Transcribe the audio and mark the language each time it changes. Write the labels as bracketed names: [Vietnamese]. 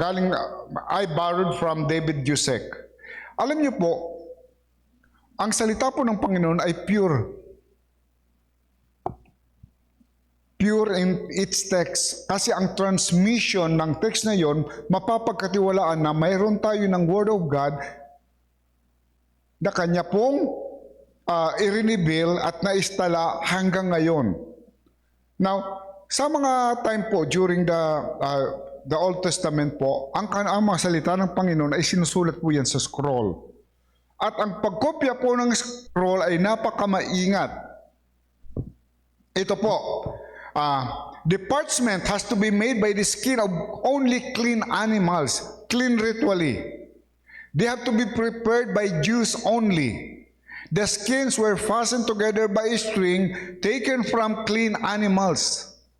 [English] Galing, I borrowed from David Jusek. [Filipino] Alam niyo po, ang salita po ng Panginoon ay pure. [English] Pure in its text. [Filipino] Kasi ang transmission ng text na yon, mapapagkatiwalaan na mayroon tayo ng Word of God na kanya pong i-reveal at naistala hanggang ngayon. Now, sa mga time po during the Old Testament po, ang mga salita ng Panginoon ay sinusulat po yan sa scroll. At ang pagkopya po ng scroll ay napakamaingat. Ito po, [English] the parchment has to be made by the skin of only clean animals, clean ritually. They have to be prepared by Jews only. The skins were fastened together by a string taken from clean animals.